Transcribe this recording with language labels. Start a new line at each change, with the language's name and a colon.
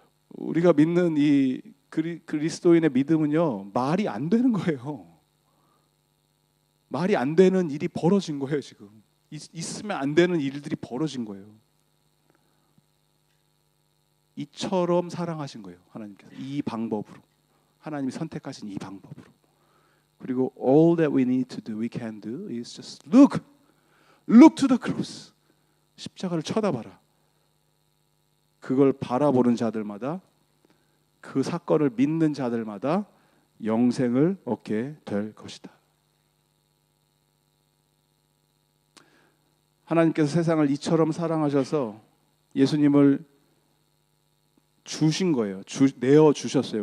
Korean: 우리가 믿는 이 그리스도인의 믿음은요, 말이 안 되는 거예요. 말이 안 되는 일이 벌어진 거예요. 지금 있으면 안 되는 일들이 벌어진 거예요. 이처럼 사랑하신 거예요, 하나님께서. 이 방법으로 하나님이 선택하신 이 방법으로. 그리고
English: all that we need to do, we can do is just look to the cross.
Korean: 십자가를 쳐다봐라. 그걸 바라보는 자들마다, 그 사건을 믿는 자들마다 영생을 얻게 될 것이다. 하나님께서 세상을 이처럼 사랑하셔서 예수님을 주신 거예요. 내어 주셨어요.